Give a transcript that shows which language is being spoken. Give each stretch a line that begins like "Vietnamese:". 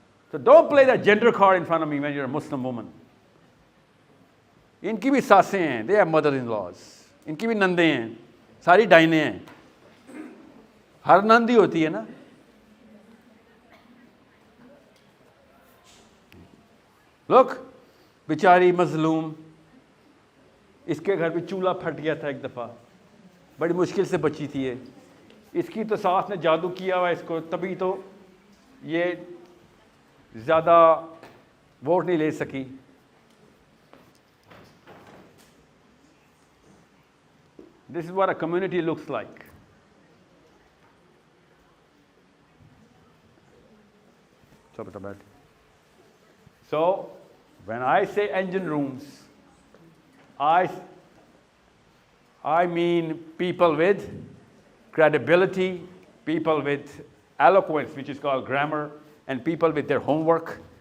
English: So don't play that gender card in front of me when you're a Muslim woman.
Hindi: इनकी भी सासें हैं,
English: they are mother-in-laws.
Hindi: इनकी भी नंदे हैं, सारी डाइने हैं. हर नंदी होती है ना. Look, बेचारी मजलूम. इसके घर पे चूल्हा फट गया था एक दफ़ा. बड़ी मुश्किल से बची थी ये. इसकी तो सास ने जादू किया हुआ इसको, तभी तो ये ज़्यादा वोट नहीं ले सकी.
English: This is what a community looks like. So, when I say engine rooms, I mean people with credibility, people with eloquence, which is called grammar, and people with their homework.